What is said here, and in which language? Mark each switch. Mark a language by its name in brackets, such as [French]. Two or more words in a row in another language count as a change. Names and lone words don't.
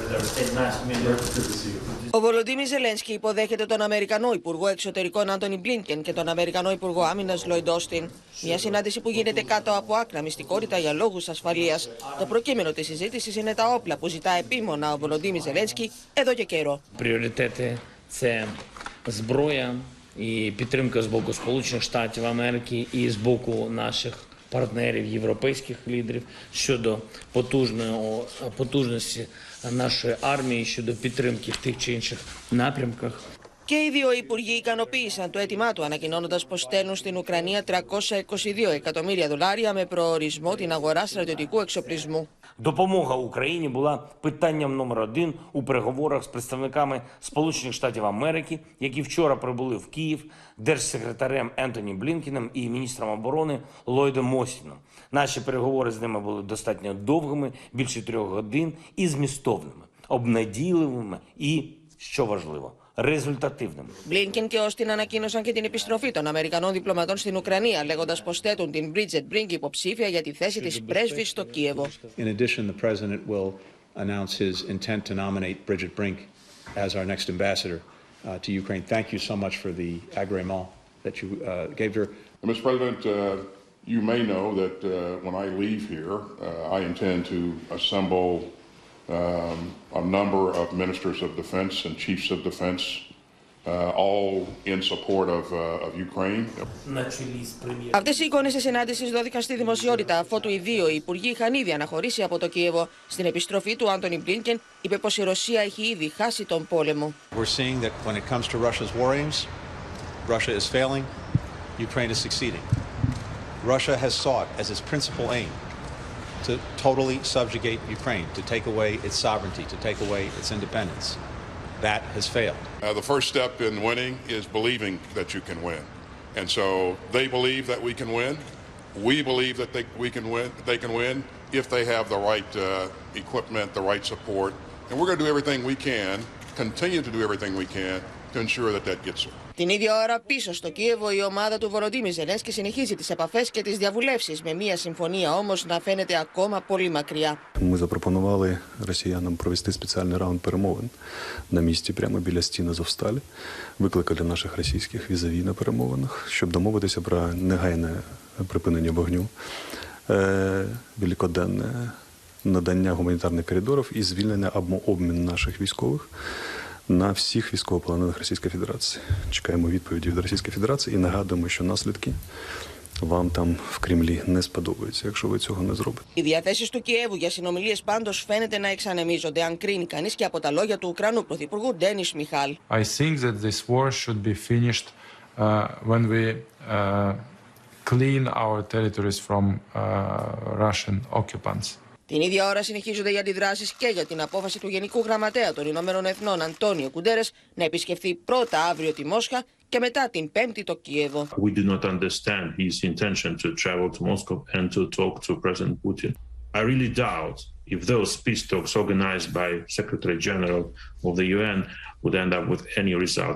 [Greek] Ο Βολοντίμιρ Ζελένσκι υποδέχεται τον Αμερικανό Υπουργό Εξωτερικών Μπλίνκεν και τον Αμερικανό Υπουργό Άμυνας Όστιν. Μια συνάντηση που γίνεται κάτω από άκρα μυστικότητα για λόγους ασφαλείας. Το προκείμενο της συζήτησης είναι τα όπλα που ζητά επίμονα ο Βολοντίμιρ Ζελένσκι εδώ και καιρό. [Ukrainian] Пріоритети – це зброя і підтримка з боку Сполучених Штатів Америки і з боку наших партнерів, європейських лідерів щодо потужності нашої армії, щодо підтримки в тих чи інших напрямках. [Greek] Και οι δύο υπουργοί ικανοποίησαν το αίτημά του, ανακοινώνοντας πως στέλνουν στην Ουκρανία $322 εκατομμύρια με προορισμό την αγορά στρατιωτικού εξοπλισμού. [Ukrainian] Допомога Україні була питанням номер один у переговорах з представниками Сполучених Штатів Америки, які вчора прибули в Київ, держсекретарем Ентоні Блінкеном і міністром оборони Ллойдом Остіном. Наші переговори з ними були достатньо довгими, більше 3 годин, і змістовними, обнадійливими і, що важливо, результативним. [Greek] Μπλίνκεν και Όστιν ανακοίνωσαν και την επιστροφή των Αμερικανών διπλωματών στην Ουκρανία, λέγοντας πως θέτουν την Μπρίτζετ υποψήφια για τη θέση της πρέσβης στο Κίεβο. [English] In addition, the president will announce his intent to nominate Bridget Brink as our next ambassador to Ukraine. Thank you so much for the agrément that you gave her. Mr. President, you may know that when I leave here, I intend to assemble a number of ministers of defense and chiefs of defense, all in support of Ukraine. [Greek] Αυτές οι εικόνες της συνάντησης δόθηκαν στη δημοσιότητα, αφότου οι δύο υπουργοί είχαν ήδη αναχωρήσει από το Κίεβο. Στην επιστροφή του, Άντονι Μπλίνκεν είπε πως η Ρωσία έχει ήδη χάσει τον πόλεμο. [English] We're seeing that when it comes to Russia's war aims, Russia is failing, Ukraine is succeeding. Russia has sought as its principal aim to totally subjugate Ukraine, to take away its sovereignty, to take away its independence. That has failed. The first step in winning is believing that you can win. And so they believe that we can win. We believe that they can win if they have the right equipment, the right support. And we're going to do everything we can, continue to do everything we can to ensure that that gets there. [Greek] Την ίδια ώρα πίσω στο Κίεβο η ομάδα του Βολοντίμιρ Ζελένσκι συνεχίζει τις επαφές και τις διαβουλεύσεις, με μια συμφωνία όμως να φαίνεται ακόμα πολύ μακριά. [Ukrainian] Ми запропонували росіянам провести спеціальний раунд перемовин на місці прямо біля стін Азовсталі. Викликали наших російських візаві на перемовинах, щоб домовитися про негайне припинення вогню, великоденне надання гуманітарних коридорів і звільнення або обмін наших військових на всіх військовополонених Російської Федерації. Чекаємо відповіді від Російської Федерації і нагадуємо, що наслідки вам там в Кремлі не сподобаються, якщо ви цього не зробите. [Greek] Οι διαθέσεις του Κιέβου για συνομιλίες πάντως φαίνεται να εξανεμίζονται, αν κρίνει κανείς και από τα λόγια του Ουκρανού Πρωθυπουργού Ντένις Μιχάλ. [English] I think that this war should be finished when we clean our territories from Russian occupants. [Greek] Την ίδια ώρα συνεχίζονται οι αντιδράσεις και για την απόφαση του Γενικού Γραμματέα των Ηνωμένων Εθνών Αντώνιο Κουντέρες να επισκεφθεί πρώτα αύριο τη Μόσχα και μετά την Πέμπτη το Κίεβο. [English] We do not understand his intention to travel to Moscow and to talk to President Putin. I really doubt if those peace talks organized by Secretary General of the UN would end up with any result.